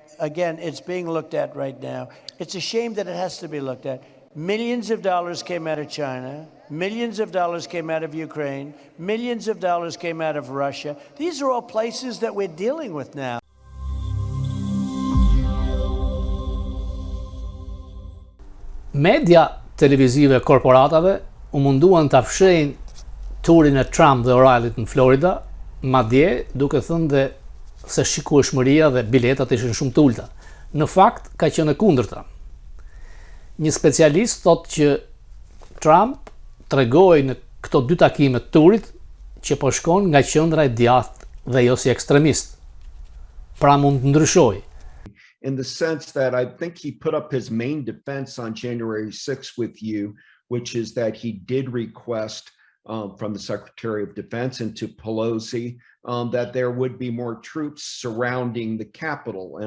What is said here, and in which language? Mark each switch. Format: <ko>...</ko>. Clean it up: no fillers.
<en>again, it's being looked at right now. It's a shame that it has to be looked at. Millions of dollars came out of China. Millions of dollars came out of Ukraine. Millions of dollars came out of Russia. These are all places that we're dealing with now.</en> <sq>Media televizive korporatave u munduan ta fshejnë turin e Trump dhe O'Reillyt në Florida, madje duke thënë dhe se shikueshmëria dhe biletat ishin shumë të ulta. Në fakt ka qenë e kundërta. Një specialist thotë që Trump tregoi në këto dy takime të turit që po shkon nga qendra e djathtë dhe jo si ekstremist. Pra mund të ndryshojë.</sq> <en>In the sense that I think he put up his main defense on January 6th with you, which is that he did request from the Secretary of Defense and to Pelosi that there would be more troops surrounding the Capitol.</en>